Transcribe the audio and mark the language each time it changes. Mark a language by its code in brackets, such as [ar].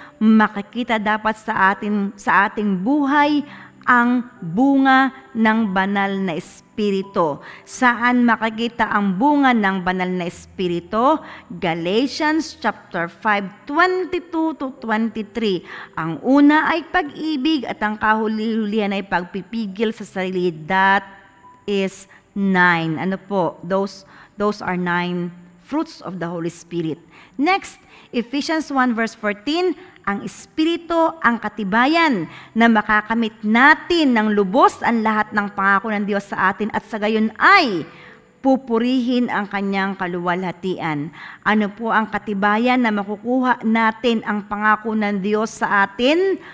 [tl] Makikita dapat sa ating buhay ang bunga ng banal na espiritu. Saan makikita ang bunga ng banal na espiritu? [en] Galatians chapter 5, 22 to 23. [tl] Ang una ay pag-ibig at ang kahuli-hulihan ay pagpipigil sa sarili. [en] That is 9. [tl] Ano po? [en] Those are 9 fruits of the Holy Spirit. [tl] Next, Ephesians 1 verse 14, ang Espiritu ang katibayan na makakamit natin ng lubos ang lahat ng pangako ng Diyos sa atin at sa gayon ay pupurihin ang kanyang kaluwalhatian. Ano po ang katibayan na makukuha natin ang pangako ng Diyos sa atin?